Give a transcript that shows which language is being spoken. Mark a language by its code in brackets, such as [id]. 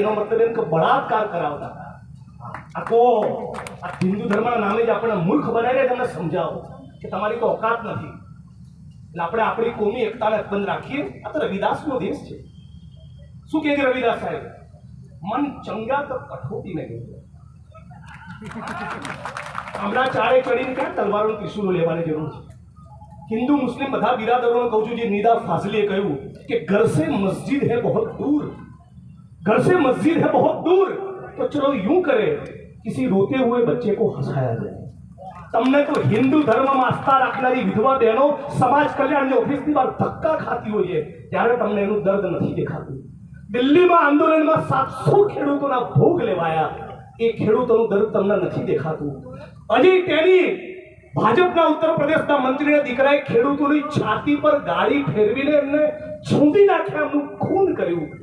[gu] એનો મતલબ એમ કે બળાત્કાર કરાવતા. આખો આ હિન્દુ ધર્મના નામે જ આપણે મૂર્ખ બનાવીને તમને સમજાવો કે તમારી તો ઓકાત નથી. એટલે આપણે આપણી કોમી એકતાને અકબંધ રાખીએ. આ તો રવિદાસનો દેશ છે. શું કહે છે રવિદાસ સાહેબ? મન ચંગા તો કઠોતી નહીં. હમણાં ચારે ચડીને ક્યાં તલવારો ત્રિશુલો લેવાની જરૂર છે? [hi] हिंदू मुस्लिम [gu] બધા બિરાદરોને કહું છું, જે નિદા ફાઝલીએ કહ્યું કે [hi] घर से मस्जिद है बहुत दूर, घर से मस्जिद है बहुत दूर, तो चलो यूं करे किसी रोते हुए बच्चे को हंसाया जाए. [gu] તમને તો હિન્દુ ધર્મમાં આસ્થા રાખનારી વિધવા બહેનો સમાજ કલ્યાણની ઓફિસની બહાર ધક્કા ખાતી હોય છે ત્યારે તમને એનું દર્દ નથી દેખાતું. દિલ્હીમાં આંદોલનમાં 700 ખેડૂતોના ભોગ લેવાયા. એ ખેડૂતોનું દર્દ તમને નથી દેખાતું. હજી તેની ભાજપના ઉત્તર પ્રદેશના મંત્રીના દીકરાએ ખેડૂતોની છાતી પર ગાડી ફેરવીને એમને છૂંદી નાખ્યા, એમનું ખૂન કર્યું.